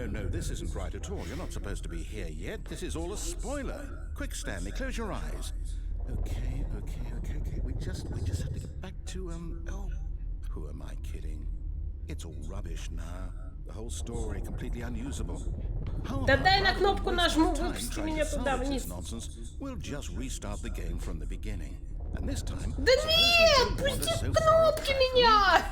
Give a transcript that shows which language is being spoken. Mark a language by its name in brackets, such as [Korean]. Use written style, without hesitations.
[English] This isn't right at all. You're not supposed to be here yet. This is all a spoiler. Quick, Stanley, close your eyes. Okay. We just have to get back to, oh, who am I kidding? It's all rubbish now. The whole story completely unusable. [Russian] Да дай на кнопку нажму, выпусти меня туда вниз. [English] We'll just restart the game from the beginning. And this time, [Russian] Да нет, пусти кнопки меня!